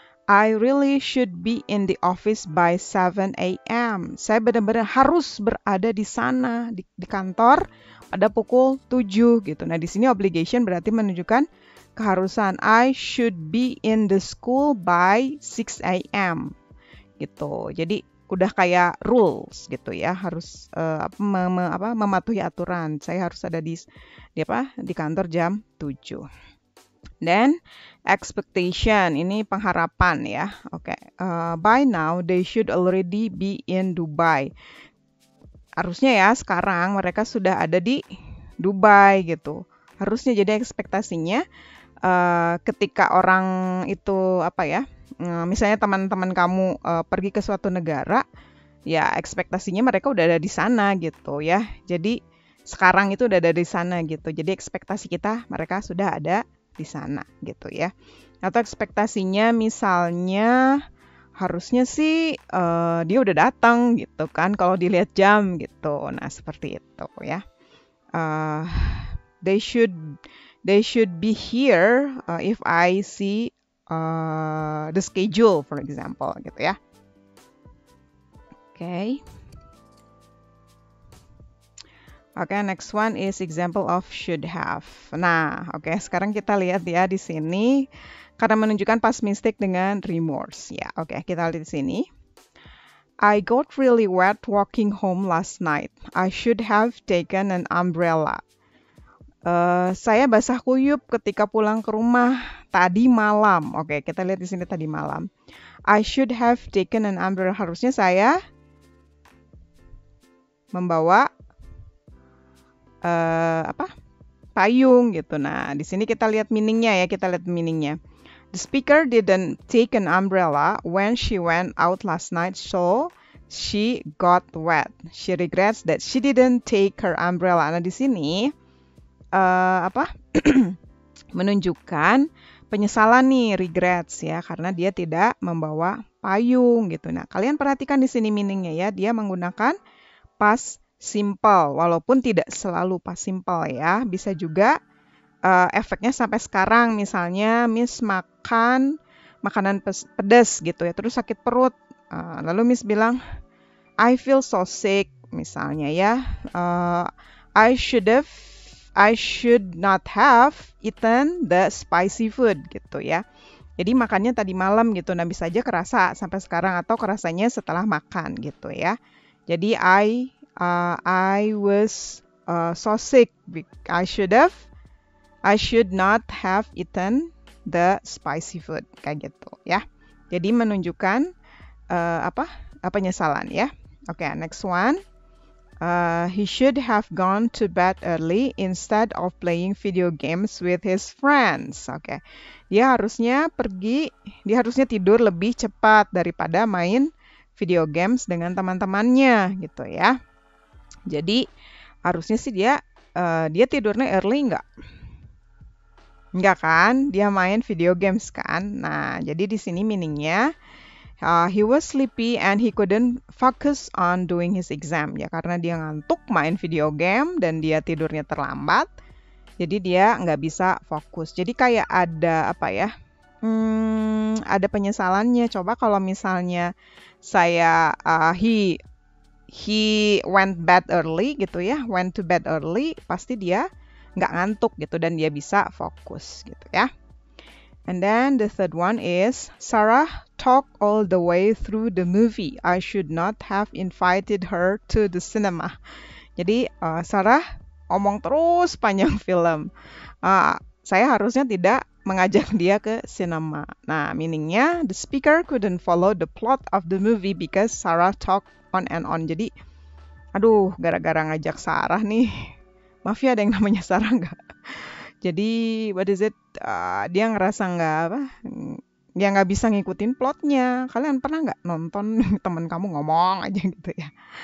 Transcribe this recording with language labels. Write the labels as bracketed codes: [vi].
[en] I really should be in the office by 7 a.m. [id] Saya benar-benar harus berada di sana, di kantor pada pukul 7 gitu. Nah, di sini obligation berarti menunjukkan keharusan. [en] I should be in the school by 6 a.m. [id] gitu. Jadi udah kayak rules gitu ya, harus mematuhi aturan. Saya harus ada di kantor jam 7. Dan expectation, ini pengharapan ya. Oke. [en] By now they should already be in Dubai. [id] Harusnya ya sekarang mereka sudah ada di Dubai gitu. Harusnya, jadi ekspektasinya ketika orang itu misalnya teman-teman kamu pergi ke suatu negara, ya ekspektasinya mereka udah ada di sana gitu ya. Jadi sekarang itu udah ada di sana gitu. Jadi ekspektasi kita mereka sudah ada di sana gitu ya. Atau ekspektasinya misalnya harusnya sih dia udah datang gitu kan kalau dilihat jam gitu. [en] Nah, seperti itu ya. They should be here if I see the schedule, for example, gitu ya. Oke, next one is example of should have. [id] Nah, oke, sekarang kita lihat ya di sini karena menunjukkan past mistake dengan remorse. Ya, oke, kita lihat di sini. [en] I got really wet walking home last night. I should have taken an umbrella. [id] Saya basah kuyup ketika pulang ke rumah tadi malam. Oke, kita lihat di sini tadi malam. I should have taken an umbrella. Harusnya saya membawa payung gitu. Nah, di sini kita lihat meaningnya ya. [en] The speaker didn't take an umbrella when she went out last night, so she got wet. She regrets that she didn't take her umbrella. [id] Nah, di sini menunjukkan penyesalan nih, regrets ya, karena dia tidak membawa payung gitu. Nah, kalian perhatikan di sini meaningnya ya, dia menggunakan past simple, walaupun tidak selalu past simple ya, bisa juga efeknya sampai sekarang. Misalnya Miss makan makanan pedas gitu ya, terus sakit perut, lalu Miss bilang I feel so sick misalnya ya. [en] I should not have eaten the spicy food gitu ya. [id] Jadi makannya tadi malam gitu. Nah, bisa aja kerasa sampai sekarang atau kerasanya setelah makan gitu ya. [en] Jadi I was so sick. I should not have eaten the spicy food kayak gitu ya. [id] Jadi menunjukkan penyesalan ya. [en] Oke, next one. He should have gone to bed early instead of playing video games with his friends. [id] Oke. Dia harusnya tidur lebih cepat daripada main video games dengan teman-temannya gitu ya. Jadi harusnya sih dia tidurnya early enggak? Enggak kan? Dia main video games kan? Nah, jadi di sini meaningnya he was sleepy and he couldn't focus on doing his exam ya, karena dia ngantuk main video game dan dia tidurnya terlambat, jadi dia nggak bisa fokus. Jadi kayak ada ada penyesalannya. Coba kalau misalnya saya he went to bed early, pasti dia nggak ngantuk gitu dan dia bisa fokus gitu ya. [en] And then the third one is Sarah talked all the way through the movie. I should not have invited her to the cinema. [id] Jadi Sarah ngomong terus panjang film. Saya harusnya tidak mengajak dia ke cinema. [en] Nah, meaningnya the speaker couldn't follow the plot of the movie because Sarah talked on and on. Jadi [id] Aduh, gara-gara ngajak Sarah nih. Maaf ya, ada yang namanya Sarah nggak? Jadi, what is it? Dia ngerasa nggak apa? Ya nggak bisa ngikutin plotnya. Kalian pernah nggak nonton teman kamu ngomong aja gitu ya?